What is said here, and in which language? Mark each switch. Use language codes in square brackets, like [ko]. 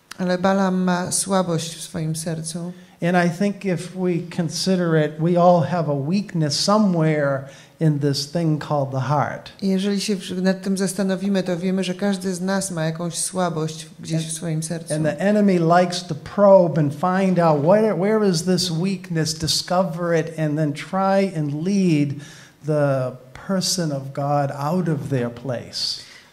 [pl] Ale Balaam ma słabość w swoim sercu. [en] And I think if we consider it, we all have a weakness somewhere in this thing called the heart. [pl] I jeżeli się nad tym zastanowimy, to wiemy, że każdy z nas ma jakąś słabość gdzieś w swoim sercu. [en] And the enemy likes to probe and find out where is this weakness, discover it, and then try and lead the person of God out of their place.